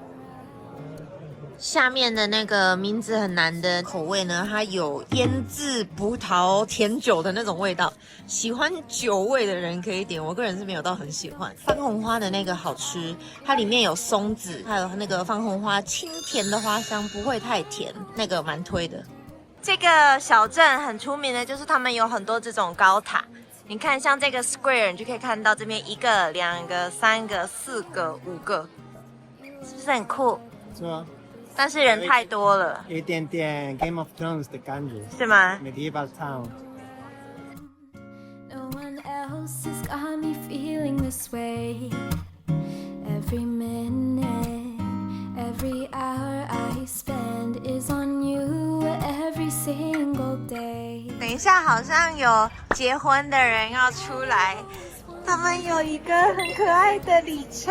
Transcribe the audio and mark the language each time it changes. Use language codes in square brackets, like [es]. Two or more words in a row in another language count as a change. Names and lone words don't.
[zh] 下面的那個名字很難的口味呢，它有醃製葡萄甜酒的那種味道，喜歡酒味的人可以點，我個人是沒有到很喜歡。番紅花的那個好吃，它裡面有松子，還有那個番紅花清甜的花香，不會太甜，那個蠻推的。這個小鎮很出名的就是他們有很多這種高塔，你看像這個 square，你就可以看到這邊1個、2個、3個、4個、5個，是不是很酷？是啊。但是人太多了，有一點點 Game of Thrones 的感覺，是嗎 [en] ？Medieval Town。 [zh] 等一下，好像有結婚的人要出來，他們有一個很可愛的禮車。